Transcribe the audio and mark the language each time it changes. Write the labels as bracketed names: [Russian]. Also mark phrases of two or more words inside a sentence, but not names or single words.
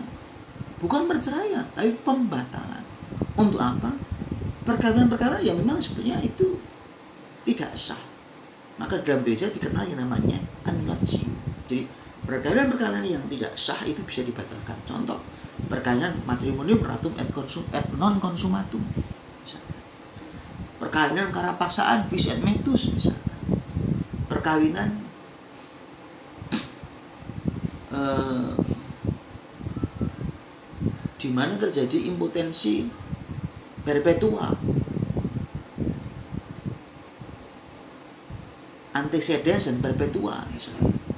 [Indonesian] Bukan perceraian, tapi pembatalan. Untuk apa? Perkawinan-perkawinan yang memang sebenarnya itu tidak sah. Maka dalam gereja dikenal yang namanya annulatio. Jadi perkawinan-perkawinan yang tidak sah itu bisa dibatalkan. Contoh, perkawinan [Latin] matrimonium ratum et non consumatum, [Indonesian] misalkan. Perkawinan karena paksaan [Latin] vis et metus, [Indonesian] misalkan. Perkawinan di mana terjadi impotensi [Latin] perpetua, antecedens [Indonesian] dan perpetua misalnya.